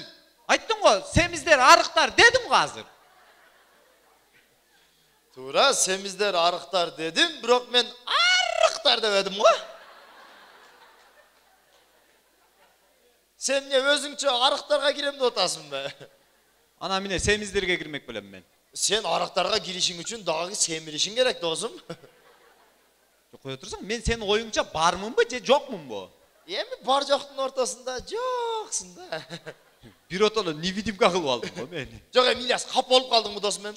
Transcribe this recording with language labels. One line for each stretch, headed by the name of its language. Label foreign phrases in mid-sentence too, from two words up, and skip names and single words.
Kyrgyz: Айттың го, семиздер, арыктар дедим го азыр. Туура, семиздер, арыктар дедим, бирок мен арыктар дебедим го. Сен эмне өзүңчө арыктарга кирем деп атасың бе? Ана міне семиздерге кирмек белем мен. Сен арыктарга киришиң үчүн дагы семиришиң керек, досум. Кое турсаң, мен сенин оюңча бармынбы же жокмунбу? Эми бар жоктун ортосунда жоксуң да. Бир отоло невидимка кылып алдым го мен. Жок, эми Ильяс кап болуп калдыңбы досум мен?